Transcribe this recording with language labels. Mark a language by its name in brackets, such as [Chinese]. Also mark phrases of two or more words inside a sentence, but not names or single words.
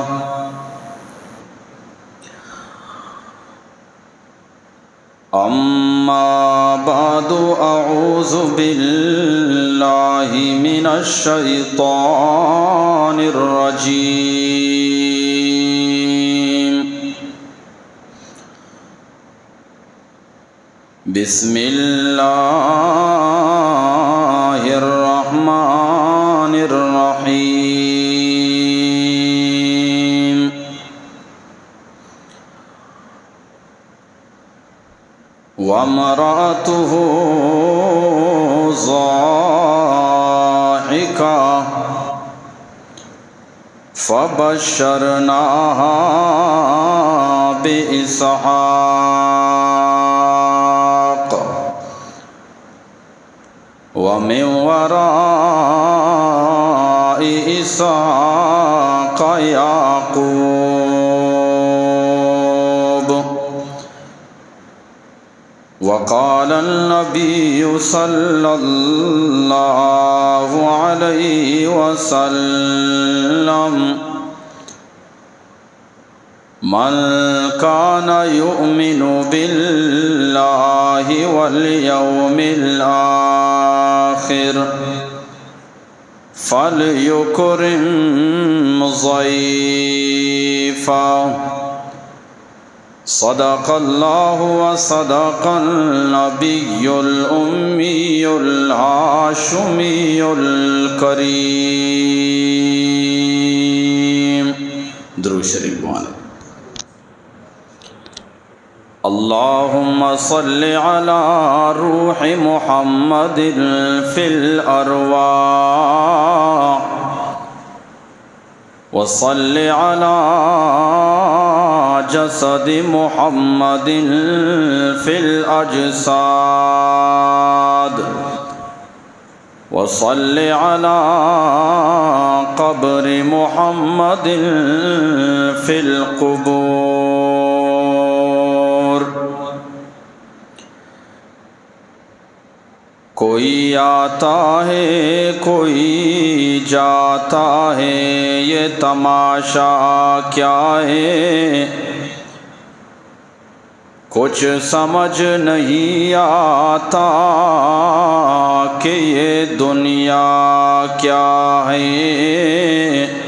[Arabic] أما بعد أعوذ بالله من الشيطان الرجيم. بسم الله الرحمن الرحيم. وامرأته ضاحكة فبشرناها بإسحاق ومن وراء إسحاق يعقوب. وقال النبي صلى الله عليه وسلم من كان يؤمن بالله واليوم الآخر فليكرم ضيفه. صدق الله وصدق النبي الأمي الهاشمي الكريم. [Urdu] درود شریف پڑھیں. [Arabic] اللهم صل على روح محمد في الأرواح وصل على جسد محمد في الأجساد وصل على قبر محمد في القبور. [Urdu] کوئی آتا ہے کوئی جاتا ہے، یہ تماشا کیا ہے، کچھ سمجھ نہیں آتا کہ یہ دنیا کیا ہے.